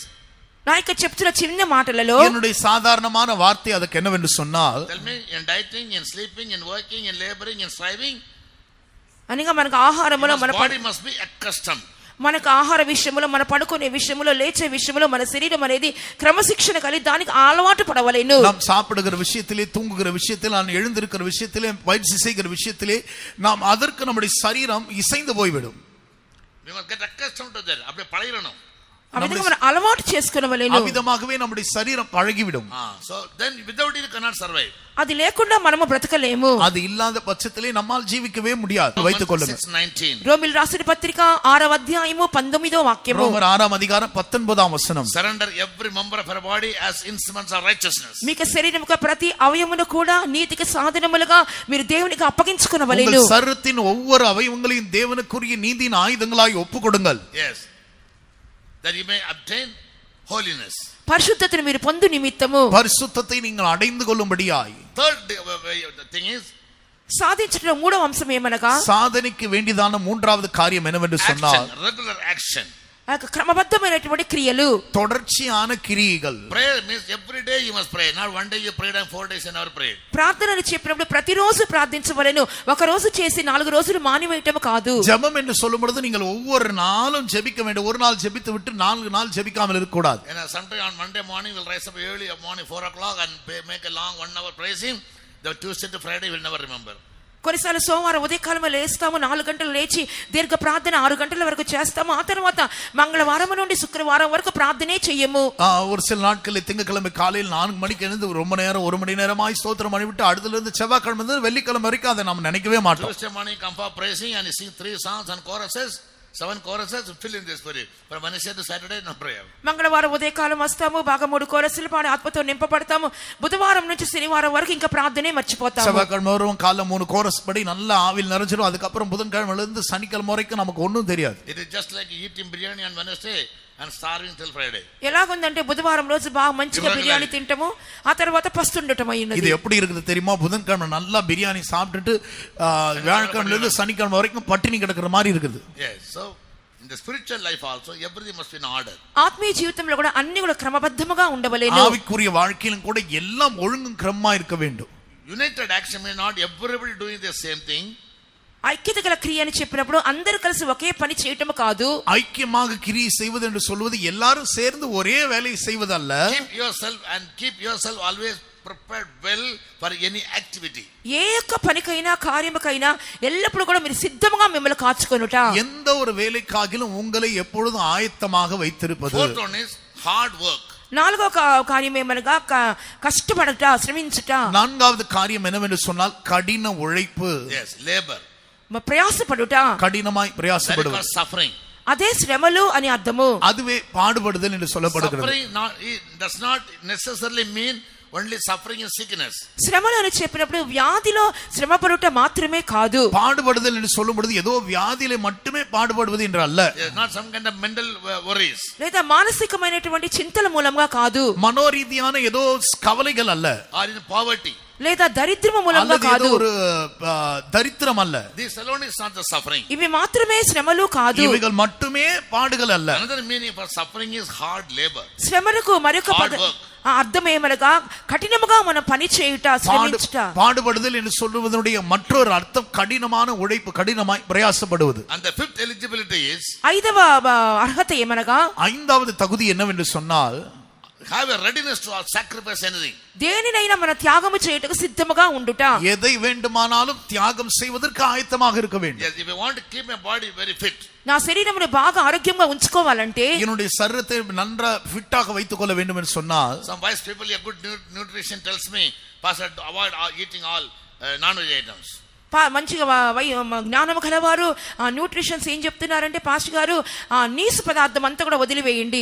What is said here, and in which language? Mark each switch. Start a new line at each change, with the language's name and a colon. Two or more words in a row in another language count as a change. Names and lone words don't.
Telugu: నా యొక్క చెప్తున్న చిన్న మాటలలో
Tamil: என்னுடைய சாதாரணமான வார்த்தை அதுக்கு என்னவென்று சொன்னால்,
English: tell me, in dieting, in sleeping, in working, in laboring, in striving,
Telugu: అనగా మనకు ఆహారములో మన
English: body must be accustomed.
Telugu: మనకు ఆహార విషయంలో మన పడుకునే విషయంలో లేచే విషయంలో మన శరీరం అనేది క్రమశిక్షణ కలిగి దానికి అలవాటు పడవలెను.
Tamil: நாம் சாப்பிடுகிற விஷயத்திலே, தூங்குகிற விஷயத்திலே, நான் எழுந்திருக்கிற விஷயத்திலே, பயிற்சி செய்கிற விஷயத்திலே நாம் அதற்கு நம்முடைய சரீரம் இசைந்து போய்விடும்.
English: We must get accustomed to that.
Tamil: அப்படியே பழகிரணும்.
Telugu: అవిధంగా మనం అలవాటు చేసుకొనవలెను.
Tamil: அவிதமாகவே நம்முடைய சரீரம் பழகிவிடும்.
English: So then without it you cannot survive.
Telugu: అది లేకుండా మనము బ్రతకలేము.
Tamil: அது இல்லாத பட்சத்திலே நம்மால் ஜீவிக்கவே முடியாது. வைத்துக் கொள்ளுங்கள். 6:19.
Telugu: రోమిల్ రాసిన పత్రిక 6వ అధ్యాయము 19వ వాక్యము.
Tamil: ரோமர் 6వ அதிகாரம்
Telugu: 19వ వచనం.
English: Surrender every member of our body as instruments of righteousness.
Telugu: మీకు శరీరం యొక్క ప్రతి అవయవమును కూడా నీతికి సాధనములుగా మీరు దేవునికి అప్పగించుకొనవలెను.
Tamil: உங்கள் சரீரத்தின் ஒவ்வொரு அவயவங்களையும் தேவனுக்குரிய நீதியின் ஆயுதங்களாய் ஒப்புக்கொடுங்கள்.
English: Yes. That you may obtain holiness.
Telugu: పరిశుద్ధతను మీరు పొందు నిమిత్తము,
Tamil: பரிசுத்தத்தை நீங்கள் அடைந்து கொள்ளும்படியாய்.
English: Third thing is
Telugu: సాధించడం మూడవ అంశం ఏమనగా,
Tamil: சாதனைக்கு வேண்டியதான மூன்றாவது காரியம் என்னவென்று சொன்னால்,
English: action, regular action.
Telugu: ఆ యొక్క క్రమబద్ధమైనటువంటి క్రియలు,
Tamil: தொடர்ச்சியான கிரியைகள்.
English: Prayer means every day you must pray. Not one day you prayed and 4 days you never prayed.
Telugu: ప్రార్థనలు చెప్పినప్పుడు ప్రతిరోజు ప్రార్థించవలెను. ఒక రోజు చేసి 4 రోజులు మానివేయటం కాదు.
Tamil: ஜெபம் என்று சொல்லும் பொழுது நீங்கள் ஒவ்வொரு நாளும் ஜெபிக்க வேண்டும். ஒரு நாள் ஜெபித்து விட்டு 4 நாள் ஜெபிக்காமல் இருக்க கூடாது.
English: Sometime on Monday morning we'll rise up early morning 4 o'clock and make a long 1 hour praising. The Tuesday to Friday we'll never remember.
Telugu: కొన్నిసార్లు సోమవారం ఉదయకాలమే లేస్తాము, 4 గంటలు లేచి దీర్ఘ ప్రార్థన 6 గంటల వరకు చేస్తాము. ఆ తర్వాత మంగళవారం నుండి శుక్రవారం వరకు ప్రార్థనే చెయ్యము.
Tamil: ஒரு சில நாட்களில் திங்கட்கிழமை காலையில் 4 மணிக்கு எழுந்து ரொம்ப நேரம் 1 மணி நேரமாய் ஸ்தோத்திரம் பண்ணிவிட்டு அடுத்துல இருந்து செவ்வாய்க்கிழமை வெள்ளிக்கிழமை வரைக்கும் அதை நாம் நினைக்கவே மாட்டோம்.
English: Tuesday morning come for praising and you sing 3 songs and choruses. 7 choruses fill in the spirit. But Wednesday to Saturday no prayer.
Telugu: మంగళవారం ఉదయకాలం వస్తాము, బాగా 3 కోరసులు పాడి ఆత్మతో నింపబడతాము. బుధవారం నుంచి శనివారం వరకు ఇంకా ప్రార్థనే మర్చిపోతాము.
Tamil: செவ்வாய்க்கிழமை வரும் காலைல 3 கோரஸ் படி நல்லா ஆவில் நிறைஞ்சிரும். அதுக்கப்புறம் புதன்கிழமைல இருந்து சனிக்கிழமை வரைக்கும் நமக்கு ஒண்ணும் தெரியாது.
English: It is just like eating biryani on Wednesday and starving till Friday.
Telugu: ఎలాగుందంటే బుధవారం రోజు బాగా మంచిగా బిర్యానీ తింటాము, ఆ తర్వాత పస్తుండటం అయ్యింది.
Tamil: இது எப்படி இருக்குது தெரியுமா? புதன்கிழமை நல்லா பிரியாணி சாப்பிட்டுட்டு வியாழக்கிழமைல இருந்து சனிக்கிழமை வரைக்கும் பட்டினி கிடக்குற மாதிரி இருக்குது.
English: Yes. So in the spiritual life also everything must be in order.
Telugu: ఆత్మీయ జీవితంలో కూడా అన్ని కూడా క్రమబద్ధముగా ఉండవలెను.
Tamil: ஆவிக்குரிய வாழ்க்கையிலும் கூட எல்லாம் ஒழுங்கும் கிரமமா இருக்க வேண்டும்.
English: United action means not everybody doing the same thing.
Telugu: ఐక్యత గల క్రియ అని చెప్పినప్పుడు అందరూ కలిసి ఒకే పని చేయటం కాదు.
Tamil: ஐக்கியமாக கிரியை செய்வது என்று சொல்வது எல்லாரும் சேர்ந்து ஒரே வேலையை செய்வதல்ல.
English: Keep yourself always prepared well for any activity.
Telugu: ఏ యొక్క పనికైనా కార్యముకైనా ఎల్లప్పుడూ కూడా మీరు సిద్ధంగా మిమ్మల్ని కాచుకొనుట.
Tamil: எந்த ஒரு வேலைக்காகிலும் உங்களை எப்பொழுதும் ஆயத்தமாக வைத்திருப்பது.
English: Fourth one is hard work.
Telugu: నాలుగో కార్యం ఏమనగా కష్టపడట, శ్రమించుట.
Tamil: நான்காவது காரியம் என்னவென்று சொன்னால் கடின உழைப்பு.
English: Yes, labor.
Telugu: ప్రయాసపడుట, కఠినమాய் ప్రయాసపడుట.
English: Suffering.
Telugu: అదే శ్రమలు అని అర్థము.
Tamil: அதுவே பாடுபடுதல் என்று சொல்லப்படுகிறது.
English: Suffering does not necessarily mean only suffering and sickness.
Telugu: శ్రమలు అని చెప్పినప్పుడు వ్యాధిలో శ్రమ పడుట మాత్రమే కాదు.
Tamil: பாடுபடுதல் என்று சொல்லும் பொழுது ஏதோ வியாதியிலே மட்டுமே பாடுபடுவது என்று அல்ல.
English: Not some kind of mental worries.
Telugu: లేదా మానసికమైనటువంటి చింతల మూలంగా కాదు.
Tamil: మనోரீதியான ஏதோ கவலைகள் அல்ல.
English: Or in poverty.
Telugu: లేదా దరిద్రము మూలంగా కాదు.
Tamil: ஒரு దరిద్రం அல்ல.
English: This alone is not the suffering.
Telugu: ఇవి మాత్రమే శ్రమలు కాదు.
Tamil: ఇవిகள் மட்டுமே பாடுகள் அல்ல.
English: Another meaning for suffering is hard labor.
Telugu: శ్రమలకు మరొక అర్థం ఏమనగా కఠినముగా మనం పని చేయుట, శ్రమించుట.
Tamil: பாடுபடுதல் என்று சொல்லுவதனுடைய மற்றொரு அர்த்தம் கடினமான உழைப்பு, கடினமாய் பிரயாசப்படுவது.
English: And the fifth eligibility is,
Telugu: ఐదవ అర్హత ఏమనగా,
Tamil: ஐந்தாவது தகுதி என்னவென்று சொன்னால்,
English: have a readiness to sacrifice anything.
Telugu: దేనినైనా మన త్యాగము చేయుటకు సిద్ధముగా ఉండుట.
Tamil: எதை வேண்டுமானாலும் தியாகம் செய்வதற்கு ஆயத்தமாக இருக்க வேண்டும்.
English: Yes, if you want to keep my body very fit.
Telugu: నా శరీరమును బాగా ఆరోగ్యంగా ఉంచుకోవాలంటే,
Tamil: என்னுடைய சரீரத்தை நன்றா ஃபிட்டாக வைத்துக் கொள்ள வேண்டும் என்று சொன்னால்,
English: some wise people a good nutrition tells me, pastor, to avoid eating all non-veg items.
Telugu: మంచిగా జ్ఞానము కలవారు న్యూట్రిషన్స్ ఏం చెప్తున్నారంటే, పాస్టర్ గారు నీసు పదార్థం అంతా కూడా వదిలివేయండి.